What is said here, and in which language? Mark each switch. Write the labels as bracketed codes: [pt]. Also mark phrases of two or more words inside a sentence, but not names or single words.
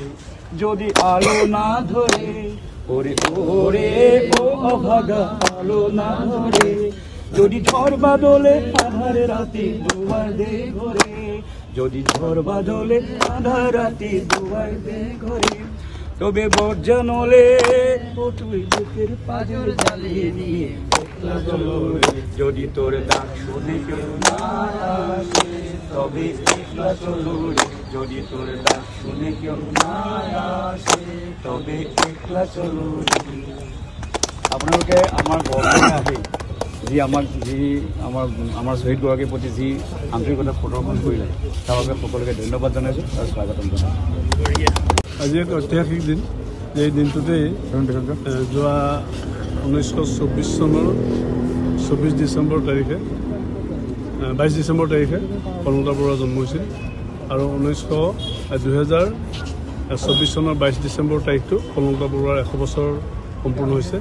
[bn] যদি আলো না ধরে, ওরে ওরে ও অভাগা আলো না ধরে, যদি ঝড় বাদলে আধার রাতে দুয়ার দে ঘরে, যদি ঝড় বাদলে আধার রাতে দুয়ার দে ঘরে, তবে বর্জা নলে ও তুই বুকের পাঁজর জ্বালিয়ে নিয়ে একলা চলো রে। যদি তোর ডাক শুনে কেউ না আসে তবে একলা চলো রে। যদি তোর ডাক শুনে কেউ না আসে তবে একলা চলো রে। [as] আপোনালোকে আমাৰ ঘৰলৈ আহি আমাৰ শ্বহীদগৰাকীৰ প্ৰতি যি আন্তৰিকতা প্ৰদৰ্শন কৰিলে তাৰ বাবে সকলোকে ধন্যবাদ জনাইছোঁ আৰু স্বাগতম জনাইছোঁ। আজি এক ঐতিহাসিক দিন। এই দিনটোতেই যোৱা 1924 চনৰ 22 ডিচেম্বৰ তাৰিখে কনকলতা বৰুৱা জন্ম হৈছিল আৰু 2024 চনৰ 22 ডিচেম্বৰ তাৰিখটো কনকলতা বৰুৱাৰ 100 বছৰ সম্পূৰ্ণ হৈছে।